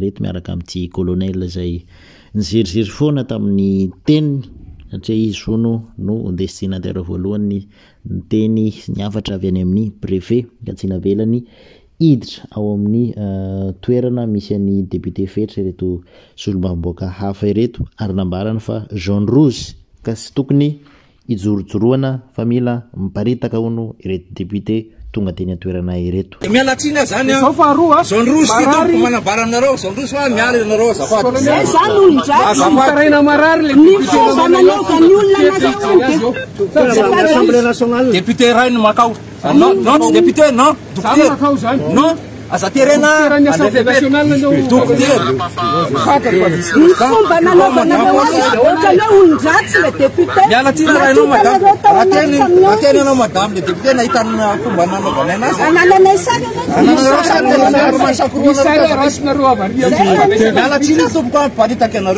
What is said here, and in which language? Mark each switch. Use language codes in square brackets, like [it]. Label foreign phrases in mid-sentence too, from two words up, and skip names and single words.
[mg] reto miaraka amin'ity colonel zay nizerizery foana tamin'ny teniny satria izy fono no destinataire voalohany ny teny niafatra avy any amin'ny préfet ka tsy navelany hiditra ao amin'ny toerana misy an'ny député fetra ireto solombavam-boaka hafa ireto ary nambarana fa [fr] jaune rouge [mg] ka sy tokony ijorojoroana fa mila miparitaka hono ireto député tonga teny atoerana ireto mialatsina zany [fr] jaune rouge [mg] titoko manambaranareo [fr] jaune rouge [mg] fa miala nareo azafady zany olondratsy marary le ny fomba nanaovany olona [fr] l'Assemblée nationale [mg] député ray no makao non député non non aza terena dokotera ny fomba nanaovanareo azy ohatra hoe olondratsy le député mialatsina raha ianao madame ateny anao [fr] madame le député [mg] nahitanina fomba nanaovana anazy anananay sary mialatsina tompoko paritaka anareo